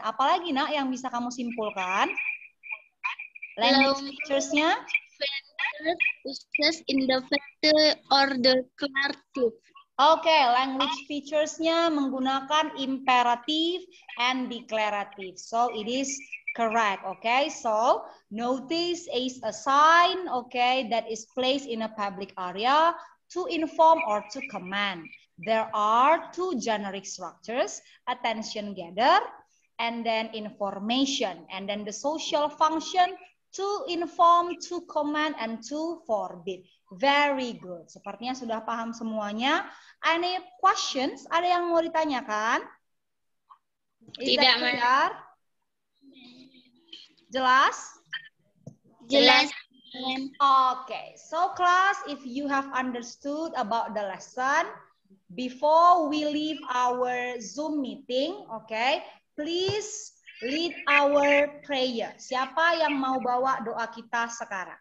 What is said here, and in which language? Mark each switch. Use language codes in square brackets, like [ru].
[id] Apalagi nak yang bisa kamu simpulkan? Language features-nya? [en] Uses in the factor or the declarative. [id] Language features-nya menggunakan [en] imperative and declarative. So it is correct. So notice is a sign, that is placed in a public area to inform or to command. There are 2 generic structures, attention gather, and then information, and then the social function to inform, to command, and to forbid. Very good. [id] Sepertinya sudah paham semuanya. [en] Any questions? [id] Ada yang mau ditanyakan? [en] Is [id] Tidak, [en] that clear? [id] Jelas? Jelas. [en] Okay, so class, if you have understood about the lesson, before we leave our Zoom meeting, okay, please lead our prayer. [id] Siapa yang mau bawa doa kita sekarang?